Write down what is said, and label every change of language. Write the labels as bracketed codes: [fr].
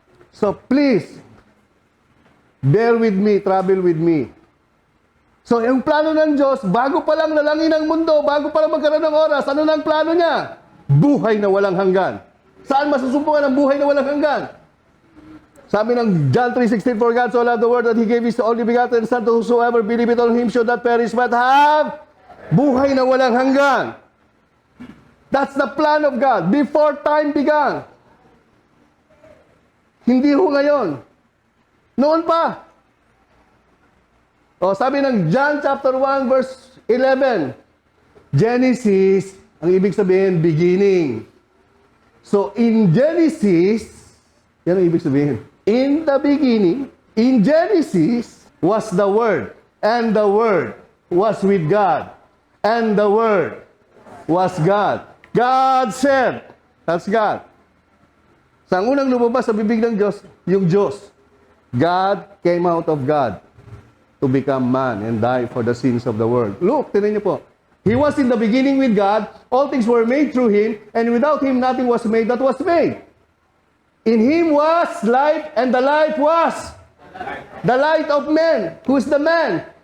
[en] So please, bear with me, travel with me. [tl] So yung plano ng Diyos, bago pa lang nalangin ang mundo, bago pa lang magkaroon ng oras, ano na ang plano niya? Buhay na walang hanggan. Saan masusumpungan ang buhay na walang hanggan? [en] Sabi ng John 3:16, for God so loved the world that He gave His only begotten Son, to whosoever believeth on Him should not perish but have [tl] buhay na walang hanggan. [en] That's the plan of God before time began. [tl] Hindi ho ngayon. Noon pa. O, sabi ng John chapter 1 verse 11, Genesis, ang ibig sabihin, beginning. [en] So, in Genesis, [tl] yan ang ibig sabihin. [en] In the beginning, in Genesis, was the Word. And the Word was with God. And the Word was God. God said, that's God. [tl] Sa unang lumabas sa bibig ng Diyos, yung Diyos. [en] God came out of God to become man and die for the sins of the world. Look, [tl] tinan niyo po. [en] He was in the beginning with God. All things were made through Him. And without Him, nothing was made that was made. In Him was life, and the life was the light of men. Who's the man?